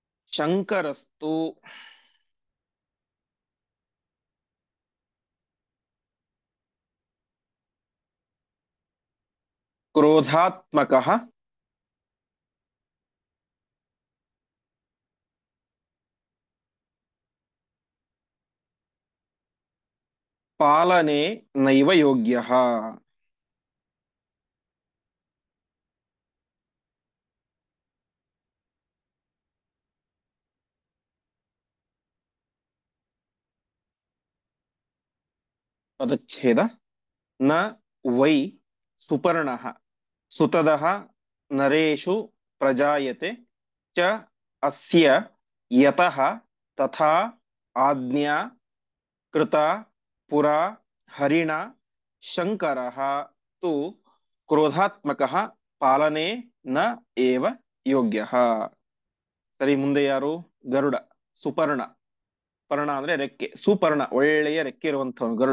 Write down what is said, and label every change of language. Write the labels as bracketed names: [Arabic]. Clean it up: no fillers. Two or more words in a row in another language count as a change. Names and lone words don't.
[Sanskrit] ಶಂಕರಸ್ತು ಕ್ರೋಧಾತ್ಮಕಃ ಪಾಲನೆ ನೈವ ಯೋಗ್ಯಃ. [Kannada] ಪದಚ್ಛೇದ. [Sanskrit] ನ ವೈ ಸುಪರ್ಣಃ ಸುತದಃ ನರೇಷು ಪ್ರಜಾಯತೆ ಚ ಅಸ್ಯ ಯತಃ ತಥಾ ಆಜ್ಞಾ ಕೃತಾ ಪುರಾ ಹರಿಣ ಶಂಕರಃ ತು ಕ್ರೋಧಾತ್ಮಕಃ ಪಾಲನೆ ನ ಏವ ಯೋಗ್ಯಃ. [Kannada] ಸರಿ, ಮುಂದೆ ಯಾರು? ಗರುಡ. ಸುಪರ್ಣ. ಪರ್ಣ ಅಂದ್ರೆ ರೆಕ್ಕೆ. ಸುಪರ್ಣ ಒಳ್ಳೆಯ ರೆಕ್ಕೆ ಇರುವಂತಹ ಗರುಡ.